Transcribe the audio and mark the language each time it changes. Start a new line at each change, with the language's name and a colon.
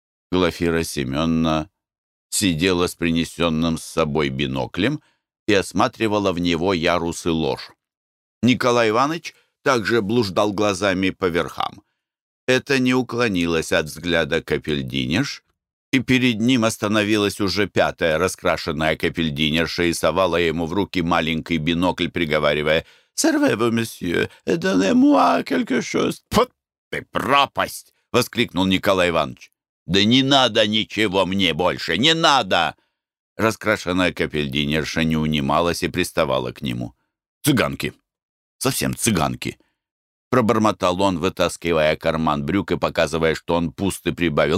Russian: Глафира Семенна сидела с принесенным с собой биноклем и осматривала в него ярусы ложь. Николай Иванович также блуждал глазами по верхам. Это не уклонилось от взгляда капельдинерш, и перед ним остановилась уже пятая раскрашенная капельдинерша и совала ему в руки маленький бинокль, приговаривая:
French: «Servez-vous, monsieur, donnez-moi quelque chose».
Russian: «Ты пропасть!» — воскликнул Николай Иванович. «Да не надо ничего мне больше! Не надо!» Раскрашенная капельдинерша не унималась и приставала к нему. «Цыганки! Совсем цыганки!» Пробормотал он, вытаскивая карман брюк и показывая, что он пуст, и прибавил: